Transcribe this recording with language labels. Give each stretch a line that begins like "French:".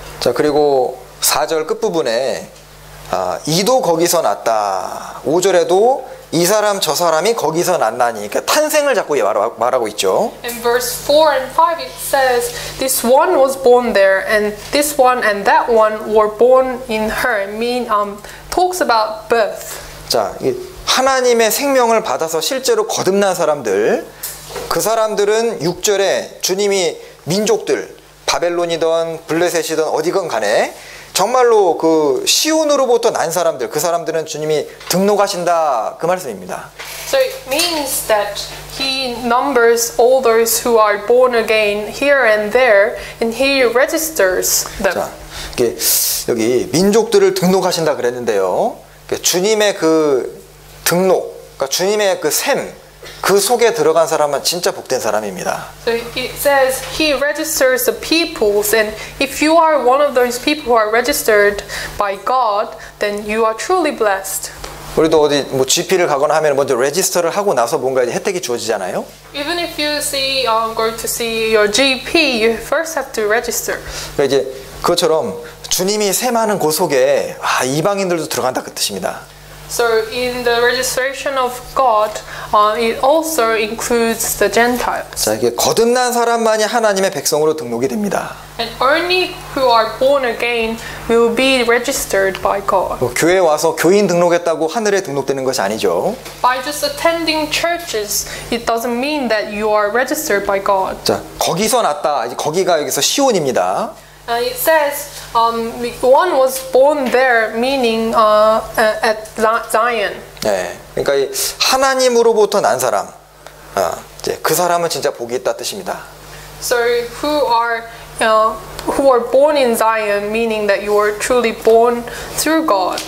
Korean: 자, 그리고 4절 끝부분에 이도 거기서 났다. 5절에도 이 사람 저 사람이 거기서 났나니. 그러니까 탄생을 자꾸 말하고 있죠.
English: In verse 4 and 5 it says, this one was born there and this one and that one were born in her. Talks about birth.
Korean: 자, 하나님의 생명을 받아서 실제로 거듭난 사람들, 그 사람들은 6절에 주님이 민족들, 바벨론이든 블레셋이든 어디건 간에 정말로 그 시온으로부터 난 사람들, 그 사람들은 주님이 등록하신다 그 말씀입니다.
English: So it means that he numbers all those who are born again here and there, and he registers them.
Korean: 자, 이게 여기 민족들을 등록하신다 그랬는데요. 주님의 그 등록, 그러니까 주님의 그 셈, 그 속에 들어간 사람은 진짜 복된 사람입니다.
English: So it says he registers the peoples, and if you are one of those people who are registered by God, then you are truly blessed.
Korean: 우리도 어디 뭐 GP를 가거나 하면 먼저 레지스터를 하고 나서 뭔가 이제 혜택이 주어지잖아요.
English: Even if you go to see your GP, you first have to register.
Korean: 그러니까 이제 그것처럼 주님이 세마는 곳 속에 이방인들도 들어간다 그 뜻입니다.
English: So in the registration of God, it also includes the Gentiles.
Korean: 자, 이게 거듭난 사람만이 하나님의 백성으로 등록이 됩니다.
English: And only who are born again will be registered by God.
Korean: 뭐 교회 와서 교인 등록했다고 하늘에 등록되는 것이 아니죠.
English: By just attending churches, it doesn't mean that you are registered by God.
Korean: 자, 거기서 났다. 거기가 여기서 시온입니다.
English: It says one was born there, meaning at Zion.
Korean: 네, 그러니까 이 하나님으로부터 난 사람, 이제 그 사람은 진짜 복이 있다 뜻입니다.
English: So who are born in Zion, meaning that you are truly born through God.